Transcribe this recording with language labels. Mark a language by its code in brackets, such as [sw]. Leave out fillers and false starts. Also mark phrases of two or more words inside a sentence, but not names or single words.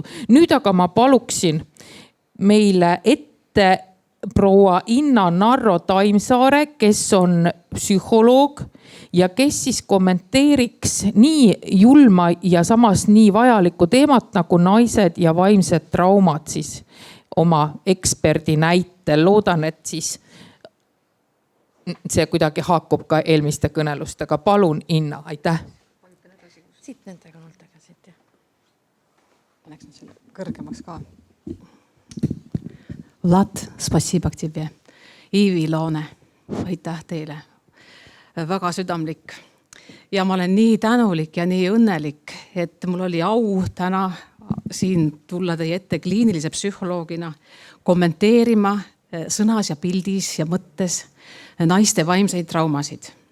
[et] Nüüd aga ma paluksin meile ette proua Inna Narro Taimsaare, kes on psühholoog ja kes siis kommenteeriks nii julma ja samas nii vajalikku teemat nagu naised ja vaimsed traumad siis oma eksperdi näitel. Loodan, et siis see kuidagi haakub ka eelmiste kõnelustega. Palun, Inna, aitäh. Siit nendega nooltega siit. Paneksin selle kõrgemaks ka. Vlad, [ru] спасибо к тебе. [et] Iivi Loone, aitäh teile. Väga südamlik. Ja ma olen nii tänulik ja nii õnnelik, et mul oli au täna siin tulla teie ette kliinilise psühholoogina kommenteerima sõnas ja pildis ja mõttes naiste vaimseid traumasid.